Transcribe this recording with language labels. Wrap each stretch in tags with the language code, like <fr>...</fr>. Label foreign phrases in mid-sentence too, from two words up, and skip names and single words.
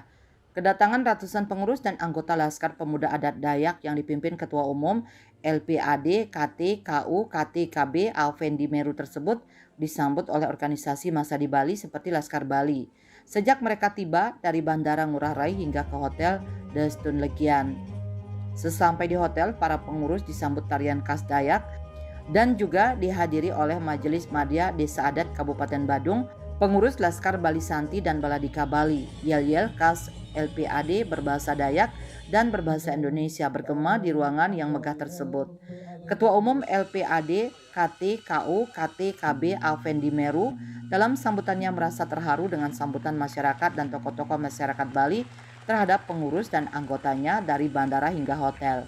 <id>Kedatangan ratusan pengurus dan anggota Laskar Pemuda Adat Dayak yang dipimpin Ketua Umum LPAD KT KU KT KB Alvendi Meru tersebut disambut oleh organisasi massa di Bali seperti Laskar Bali. Sejak mereka tiba dari Bandara Ngurah Rai hingga ke Hotel The Stone Legian. Sesampai di hotel, para pengurus disambut tarian khas Dayak dan juga dihadiri oleh Majelis Madya Desa Adat Kabupaten Badung, pengurus Laskar Bali Santi dan Baladika Bali. Yel-yel khas LPAD berbahasa Dayak dan berbahasa Indonesia bergema di ruangan yang megah tersebut. Ketua Umum LPAD KT KU KT KB Alvendi Meru dalam sambutannya merasa terharu dengan sambutan masyarakat dan tokoh-tokoh masyarakat Bali terhadap pengurus dan anggotanya dari bandara hingga hotel.</id>